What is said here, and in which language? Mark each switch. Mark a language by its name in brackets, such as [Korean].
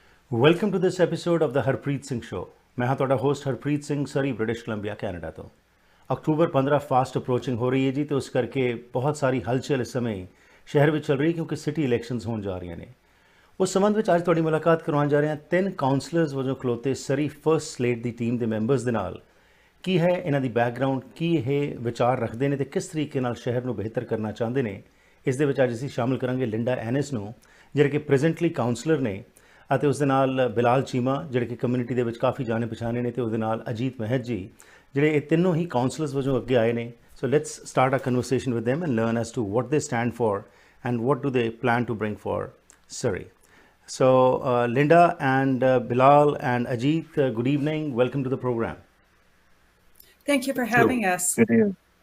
[English] Welcome to this episode of the Harpreet Singh Show. [Punjabi] Mehat, ਤੁਹਾਡਾ host Harpreet Singh, ਸਰੀ, British Columbia, Canada ਤੋਂ। October 15 fast ਅਪਰੋਚਿੰਗ ਹੋ ਰਹੀ ਹੈ ਜੀ, ਤੇ ਉਸ ਕਰਕੇ ਬਹੁਤ ਸਾਰੀ ਹਲਚਲ ਇਸ ਸਮੇਂ ਸ਼ਹਿਰ ਵਿੱਚ ਚੱਲ ਰਹੀ ਹੈ, ਕਿਉਂਕਿ ਸਿਟੀ ਇਲੈਕਸ਼ਨਸ ਹੋਣ ਜਾ ਰਹੀਆਂ ਨੇ। ਉਸ ਸੰਬੰਧ ਵਿੱਚ ਅੱਜ ਤੁਹਾਡੀ ਮੁਲਾਕਾਤ ਕਰਵਾਉਣ ਜਾ ਰਹੇ ਹਾਂ 3 ਕਾਉਂਸਲਰਸ ਵਜੋਂ ਖਲੋਤੇ ਸਰੀ ਫਰਸਟ ਸਲੇਟ ਦੀ ਟੀਮ ਦੇ ਮੈਂਬਰਸ ਦੇ ਨਾਲ। ਕੀ ਹੈ ਇਹਨਾਂ ਦੀ ਬੈਕਗਰਾਊਂਡ, ਕੀ ਇਹ ਵਿਚਾਰ ਰੱਖਦੇ ਨੇ ਤੇ ਕਿਸ ਤਰੀਕੇ ਨਾਲ ਸ਼ਹਿਰ ਨੂੰ ਬਿਹਤਰ ਕਰਨਾ ਚਾਹੁੰਦੇ ਨੇ। ਇਸ ਦੇ ਵਿੱਚ ਅੱਜ ਅਸੀਂ ਸ਼ਾਮਲ ਕਰਾਂਗੇ ਲਿੰਡਾ ਐਨਿਸ ਨੂੰ, ਜਿਹੜੇ ਕਿ ਪ੍ਰੈਜ਼ੈਂਟਲੀ ਕਾਉਂਸਲਰ ਨੇ, ਅਤੇ ਉਸ ਦੇ ਨਾਲ ਬਿਲਾਲ ਚੀਮਾ, ਜਿਹੜੇ ਕਿ ਕਮਿਊਨਿਟੀ ਦੇ ਵਿੱਚ ਕਾਫੀ ਜਾਣੇ ਪਛਾਣੇ ਨੇ, ਤੇ ਉਹਦੇ ਨਾਲ ਅਜੀਤ ਮਹਿਤ ਜੀ, ਜਿਹੜੇ ਇਹ ਤਿੰਨੋਂ ਹੀ ਕਾਉਂਸਲਰਸ ਵਜੋਂ ਅੱਗੇ ਆਏ ਨੇ। [English] So let's start a conversation with them and learn as to what they stand for and what do they plan to bring for Surrey. So Linda and Bilal and Ajit, good evening. Welcome to the program. Thank you for having us. Good evening.